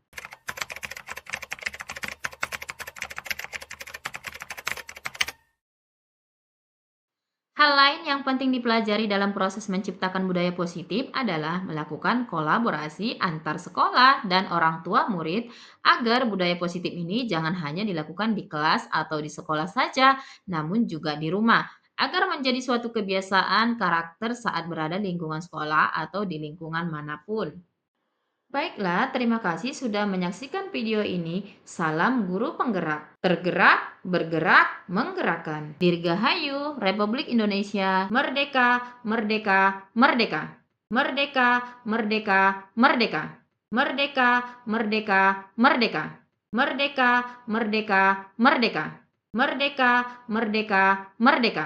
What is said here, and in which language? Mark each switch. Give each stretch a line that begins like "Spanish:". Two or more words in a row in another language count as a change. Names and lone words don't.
Indonesian: Hal lain yang penting dipelajari dalam proses menciptakan budaya positif adalah melakukan kolaborasi antar sekolah dan orang tua murid agar budaya positif ini jangan hanya dilakukan di kelas atau di sekolah saja, namun juga di rumah, agar menjadi suatu kebiasaan karakter saat berada di lingkungan sekolah atau di lingkungan manapun. Baiklah, terima kasih sudah menyaksikan video ini. Salam guru penggerak. Tergerak, bergerak, menggerakkan. Dirgahayu, Republik Indonesia, merdeka, merdeka, merdeka. Merdeka, merdeka, merdeka. Merdeka, merdeka, merdeka. Merdeka, merdeka, merdeka. Merdeka, merdeka, merdeka.